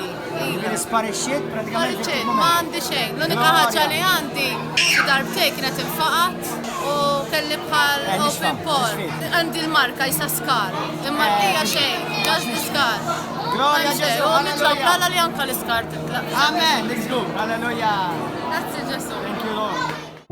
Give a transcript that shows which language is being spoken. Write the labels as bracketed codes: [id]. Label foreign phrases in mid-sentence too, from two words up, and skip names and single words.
[mt] Sparixxiet pratikament. Sparixxiet, ma għandi xejn. L-unika ħaġa li għandi xi darbtej kienet infaqat u kelli bħal [en] open pore. [mt] Għandi l-marka jisa skar. Imma hija xejn, just skar. Gloria Ġesu, u nitlob li anka l-iskar titlaq. [en] Amen, let's go, [mt] alleluja. Grazzi Ġesu. [en] Thank you Lord.